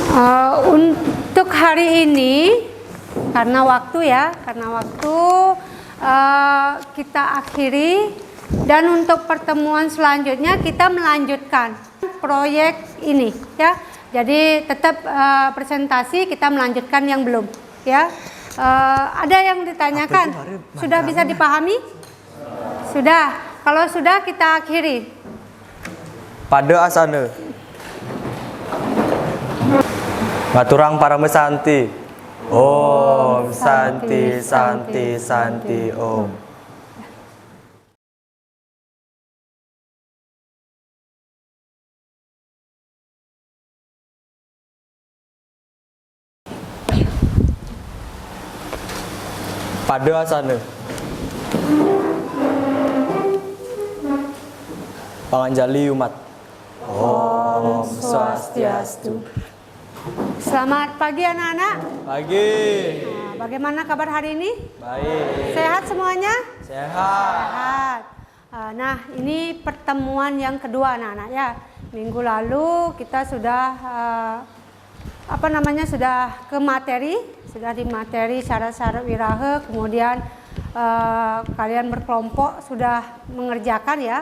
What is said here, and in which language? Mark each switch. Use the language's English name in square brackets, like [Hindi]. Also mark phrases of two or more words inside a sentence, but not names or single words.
[Indonesian] Untuk hari ini karena waktu kita akhiri, dan untuk pertemuan selanjutnya kita melanjutkan proyek ini ya. Jadi tetap presentasi, kita melanjutkan yang belum ya. Ada yang ditanyakan? Sudah bisa dipahami? Sudah. Kalau sudah, kita akhiri. [Balinese] Pada asana. Maturang para mesanti. [Sanskrit] Om Santi Santi Santi Om. [Balinese] Pada asana. Panganjali umat. Om Swastiastu. [Indonesian] Selamat pagi anak-anak. Pagi. Bagaimana kabar hari ini? Baik. Sehat semuanya? Sehat. Sehat. Nah, ini pertemuan yang kedua anak-anak ya. Minggu lalu kita sudah sudah ke materi, sudah di materi syarat-syarat wiraha, kemudian kalian berkelompok sudah mengerjakan ya.